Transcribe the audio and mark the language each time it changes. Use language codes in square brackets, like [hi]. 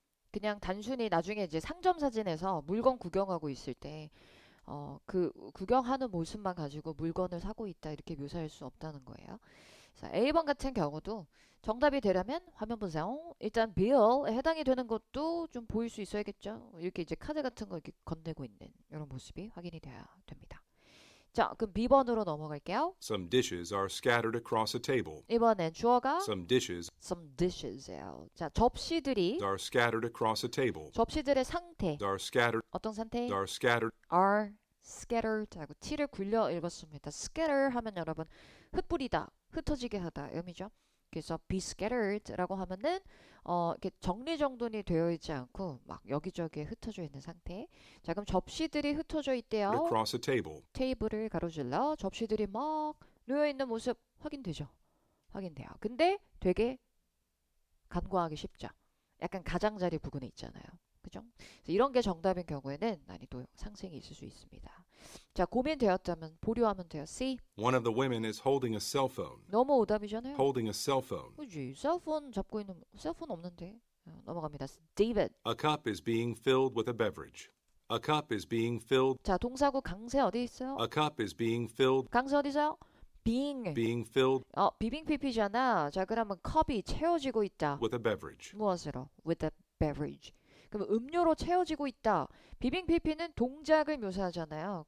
[ko] 그냥 단순히 나중에 이제 상점 사진에서 물건 구경하고 있을 때 그 구경하는 모습만 가지고 물건을 사고 있다 이렇게 묘사할 수 없다는 거예요. 자, A번 같은 경우도 정답이 되려면 화면 보세요. 일단 bill에 해당이 되는 것도 좀 보일 수 있어야겠죠. 이렇게 이제 카드 같은 거 이렇게 건네고 있는 이런 모습이 확인이 돼야 됩니다. 자, 그럼 B번으로 넘어갈게요. [en] Some dishes are scattered across a table. [ko] 이번엔 주어가 [en] Some dishes some dishes [ko] 예요. 자, 접시들이 [en] are scattered across a table. [ko] 접시들의 상태 [en] Are scattered. [ko] 어떤 상태? [en] Are scattered. are scattered [ko] 하고 t를 굴려 읽었습니다. scatter 하면 여러분 흩뿌리다, 흩어지게 하다 의미죠. 그래서 [en] be scattered [ko] 라고 하면은 이렇게 정리정돈이 되어 있지 않고 막 여기저기에 흩어져 있는 상태. 자, 그럼 접시들이 흩어져 있대요. [en] Across a table. [ko] 테이블을 가로질러 접시들이 막 놓여 있는 모습 확인되죠. 확인돼요. 근데 되게 간과하기 쉽죠. 약간 가장자리 부근에 있잖아요. 그죠? 그래서 이런 게 정답인 경우에는 난이도 상승이 있을 수 있습니다. 자, 고민되었다면 보류하면 돼요. [en] C. One of the women is holding a cell phone. [ko] 너무 오답이잖아요. [en] Holding a cell phone. [ko] 그지? 셀폰 잡고 있는 셀폰 없는데. 넘어갑니다. David. [en] A cup is being filled with a beverage. A cup is being filled. [ko] 자, 동사구 강세 어디 있어요? [en] A cup is being filled. [ko] 강세 어디 있어요? being. [en] Being filled [ko] 비빙 PP잖아. 자, 그러면 컵이 채워지고 있다. [en] with a beverage. [ko] 무엇으로? [en] With a beverage. [ko] 그럼 음료로 채워지고 있다. 비빙 PP는 동작을 묘사하잖아요.